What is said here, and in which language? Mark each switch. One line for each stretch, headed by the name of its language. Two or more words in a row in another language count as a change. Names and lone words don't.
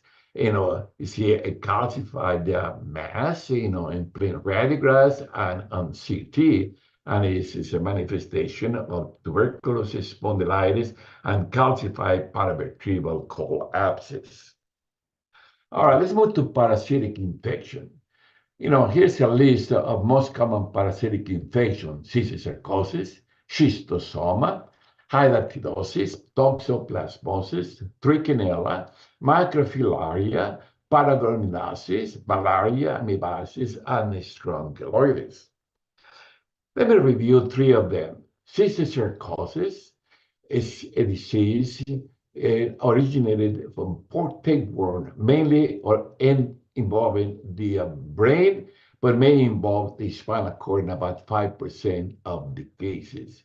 English: You see a calcified mass, in plain radiographs and on CT, and it's a manifestation of tuberculosis, spondylitis, and calcified paravertebral cold abscess. All right, let's move to parasitic infection. Here's a list of most common parasitic infections: cysticercosis, schistosoma, hydatidrosis, toxoplasmosis, trichinella, microfilaria, paraderminosis, malaria, amoebiasis, and strongyloides. Let me review three of them. Cysticercosis is a disease originated from pork tapeworm, mainly involving the brain, but may involve the spinal cord in about 5% of the cases.